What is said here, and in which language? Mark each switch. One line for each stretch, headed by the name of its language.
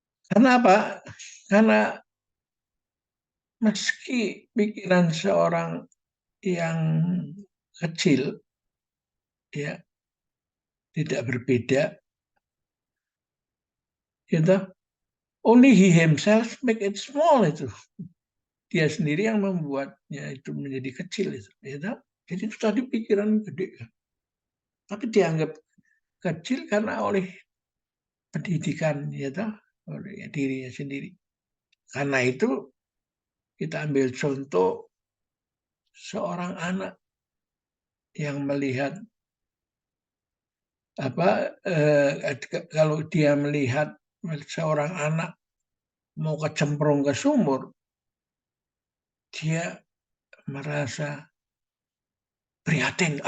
Indonesian: Karena apa? Karena meski pikiran seorang yang kecil ya tidak berbeda, gitu.
English: Only he himself make it small itu.
Indonesian: Dia sendiri yang membuatnya itu menjadi kecil itu. Gitu. Jadi itu tadi pikiran gede. Tapi dianggap kecil karena oleh pendidikan, gitu, oleh dirinya sendiri. Karena itu kita ambil contoh seorang anak yang melihat kalau dia melihat seorang anak mau kecemplung ke sumur, dia merasa prihatin.